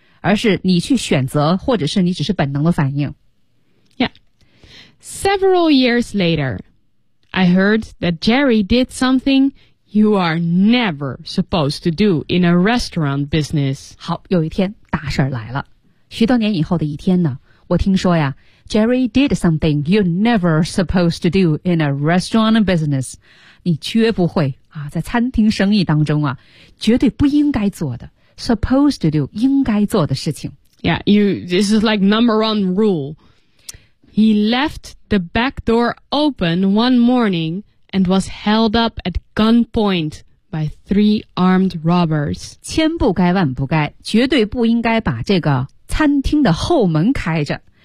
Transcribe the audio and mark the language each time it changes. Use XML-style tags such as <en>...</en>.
<zh>而是你去选择，或者是你只是本能的反应。</zh> <en>Yeah. Several years later, I heard that Jerry did something you are never supposed to do in a restaurant business.</en> <zh>好，有一天大事儿来了。许多年以后的一天呢，我听说呀 ，</zh> <en>Jerry did something you're never supposed to do in a restaurant business.</en> <zh>你绝不会啊，在餐厅生意当中啊，绝对不应该做的。</zh> <en>Supposed to do,</en> <zh>应该做的事情。</zh> <en>Yeah, this is like number one rule. He left the back door open one morning and was held up at gunpoint by three armed robbers.</en> <zh>千不该万不该，绝对不应该把这个餐厅的后门开着。</zh>